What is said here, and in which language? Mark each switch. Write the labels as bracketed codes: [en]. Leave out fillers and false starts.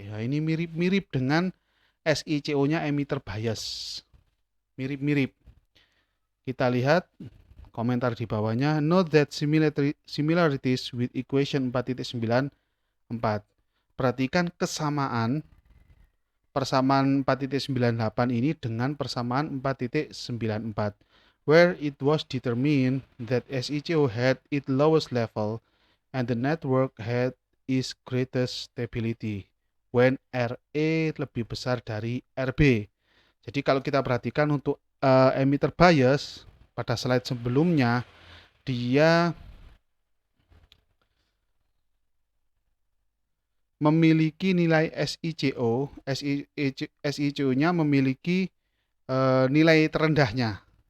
[id] Nah, ini mirip-mirip dengan SICO-nya emitter bias. Mirip-mirip. Kita lihat komentar di bawahnya. [en] Note that similarities with equation 4.94. [id] Perhatikan persamaan 4.98 ini dengan persamaan 4.94. [en] Where it was determined that SICO had its lowest level and the network had its greatest stability when RE [id] lebih besar dari [en] RB. [id] Jadi kalau kita perhatikan untuk emitter bias pada slide sebelumnya dia memiliki nilai SICO-nya memiliki nilai terendahnya.